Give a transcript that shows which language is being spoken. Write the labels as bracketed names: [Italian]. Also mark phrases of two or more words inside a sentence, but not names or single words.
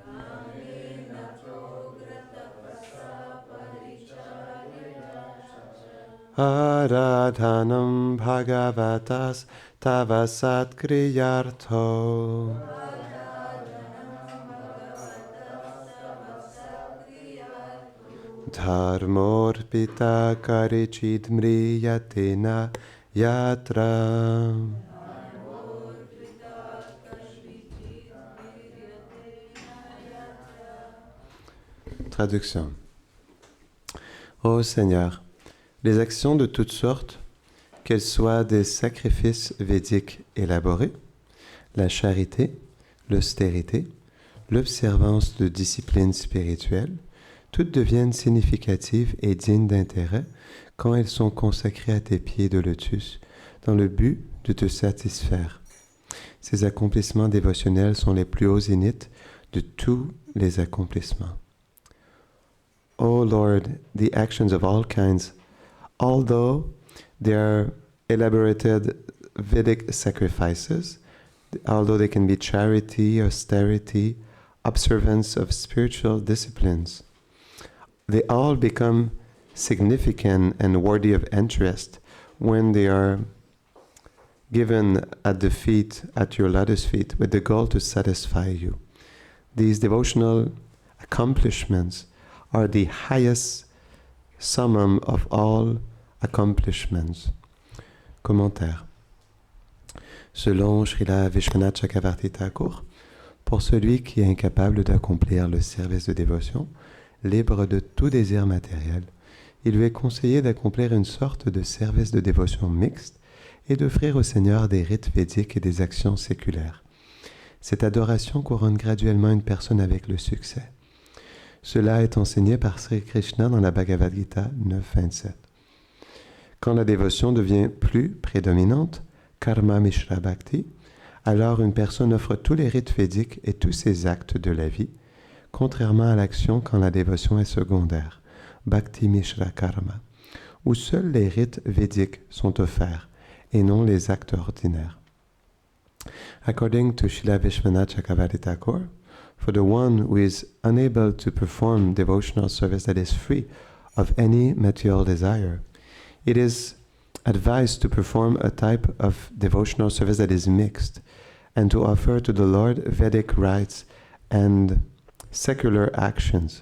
[Sanskrit] Aradhanam bhagavatas tavasat kriyartho. Dharmorpita karichidmriyatena yatra. [French] Traduction. Ô Seigneur, les actions de toutes sortes, qu'elles soient des sacrifices védiques élaborés, la charité, l'austérité, l'observance de disciplines spirituelles, toutes deviennent significatives et dignes d'intérêt quand elles sont consacrées à tes pieds de lotus, dans le but de te satisfaire. Ces accomplissements dévotionnels sont les plus hauts zéniths de tous les accomplissements. [English] O Lord, the actions of all kinds, although they are elaborated Vedic sacrifices, although they can be charity, austerity, observance of spiritual disciplines, they all become significant and worthy of interest when they are given at the feet, at your lotus feet, with the goal to satisfy you. These devotional accomplishments are the highest summum of all accomplishments. [French] Commentaire. Selon Srila Vishwanath Chakravarti Thakur, pour celui qui est incapable d'accomplir le service de dévotion, libre de tout désir matériel, il lui est conseillé d'accomplir une sorte de service de dévotion mixte et d'offrir au Seigneur des rites védiques et des actions séculaires. Cette adoration couronne graduellement une personne avec le succès. Cela est enseigné par Sri Krishna dans la Bhagavad Gita 9.27. Quand la dévotion devient plus prédominante, [Sanskrit] karma mishra bhakti, [French] alors une personne offre tous les rites védiques et tous ses actes de la vie, contrairement à l'action quand la dévotion est secondaire, [Sanskrit] bhakti mishra karma, [French] où seuls les rites védiques sont offerts et non les actes ordinaires. [English] According to Srila Vishwanath Chakravarti Thakur, for the one who is unable to perform devotional service that is free of any material desire, it is advised to perform a type of devotional service that is mixed and to offer to the Lord Vedic rites and secular actions.